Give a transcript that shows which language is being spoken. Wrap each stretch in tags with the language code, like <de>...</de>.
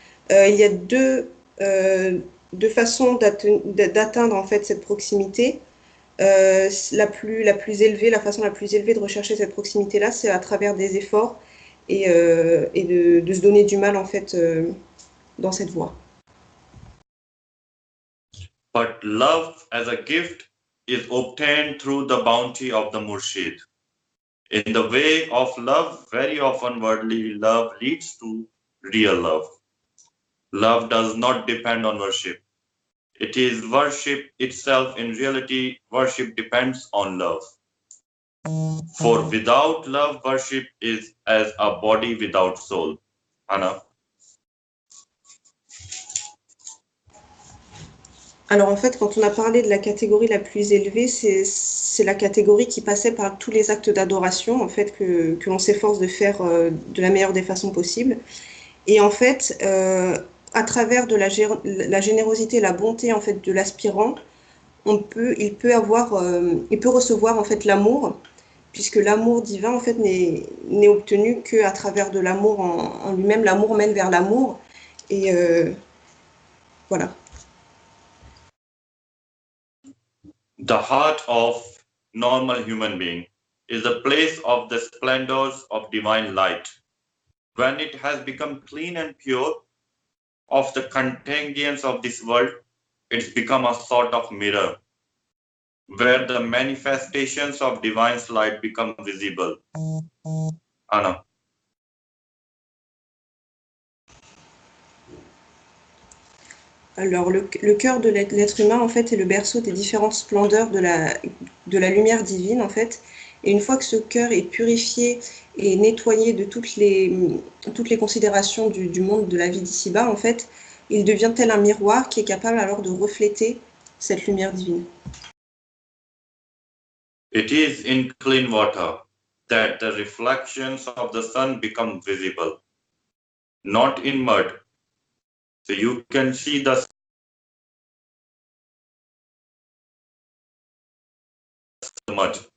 <fr>Il y a deux façons d'atteindre en fait cette proximité. La façon la plus élevée de rechercher cette proximité-là, c'est à travers des efforts et de se donner du mal en fait dans cette voie.</fr> <en>But love as a gift is obtained through the bounty of the Murshid. In the way of love, very often worldly love leads to real love. Love does not depend on worship. It is worship itself. In reality, worship depends on love. For without love, worship is as a body without soul. Anna.</en> <fr>Alors en fait, quand on a parlé de la catégorie la plus élevée, c'est la catégorie qui passait par tous les actes d'adoration en fait que l'on s'efforce de faire de la meilleure des façons possibles. Et en fait, à travers de la générosité, la bonté en fait de l'aspirant, il peut recevoir en fait l'amour, puisque l'amour divin en fait n'est obtenu qu'à travers de l'amour en lui-même. L'amour mène vers l'amour, et voilà.</fr> <en>The heart of normal human being is the place of the splendors of divine light. When it has become clean and pure of the contagions of this world, it's become a sort of mirror where the manifestations of divine light become visible. Anna.</en> <fr>Alors, le cœur de l'être humain, en fait, est le berceau des différentes splendeurs de la lumière divine, en fait. Et une fois que ce cœur est purifié et nettoyé de toutes les considérations du monde de la vie d'ici-bas, en fait, il devient tel un miroir qui est capable alors de refléter cette lumière divine.</fr> <en>It is in clean water that the reflections of the sun become visible, not in mud. So you can see the mud.</en>